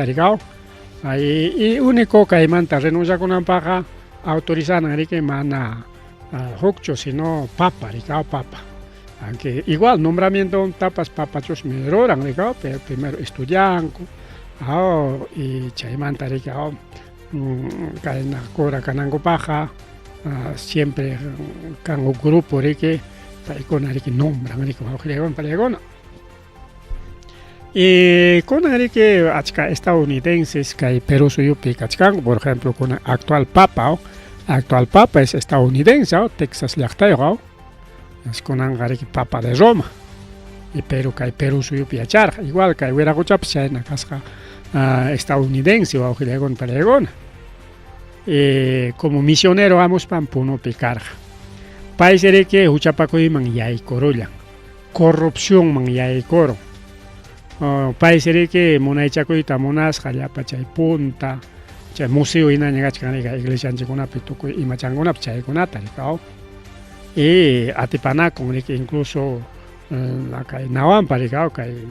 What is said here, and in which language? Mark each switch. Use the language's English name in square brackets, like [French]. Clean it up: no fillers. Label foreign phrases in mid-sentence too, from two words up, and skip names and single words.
[Quechua] riki y único kaymanta renunciakunanpaqa autorizanan riki mana hukchu sino papa riki papa [Spanish] aunque igual nombramiento [Quechua] tapas papachusmi ruran riki [Spanish] pero primero [Quechua] estudianku y chaymanta riki kayna cura kanankupaqa siempre kan grupo riki paykuna riki nombran riki wawqilakuna pallaykuna y kunan riki achka estadounidenses kay Perú suyupi kachkanku [Spanish] por ejemplo [Quechua] kunan [Spanish] actual papa es estadounidense [Quechua] Texas llaqtayuq es kunanqa riki [Spanish] papa de Roma [Quechua] y Perú suyupi yacharqa igual kay Wiraquchapas chayna kasqa estadounidense wawqilakuna pallaykuna [Spanish] como misionero [Quechua] amuspan Punopi karqa paysi riki huchapakuyman yaykurullan corrupciónman yaykurun paysi riki munaychakuyta munasqa llapa chay punta chay museo hinaña kachkan riki iglesianchikunapi tukuy imachankunapi chaykunata riki y atipanakun riki incluso kay nawanpa riki kay